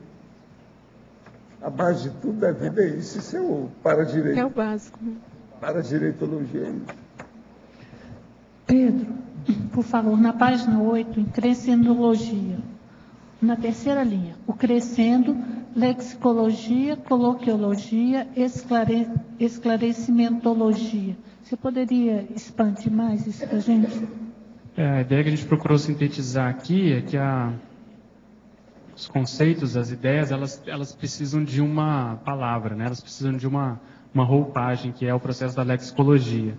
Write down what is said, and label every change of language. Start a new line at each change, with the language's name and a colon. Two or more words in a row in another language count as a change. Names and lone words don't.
Portuguese: A base de tudo da vida é isso. Isso é o para-direito. É o básico. Para-direitologia. Pedro, por favor, na página 8, em crescendologia, na terceira linha, o crescendo, lexicologia, coloquiologia, esclarecimentologia. Você poderia expandir mais isso para a gente? A ideia que a gente procurou sintetizar aqui é que os conceitos, as ideias, elas precisam de uma palavra, né? Elas precisam de uma roupagem, que é o processo da lexicologia.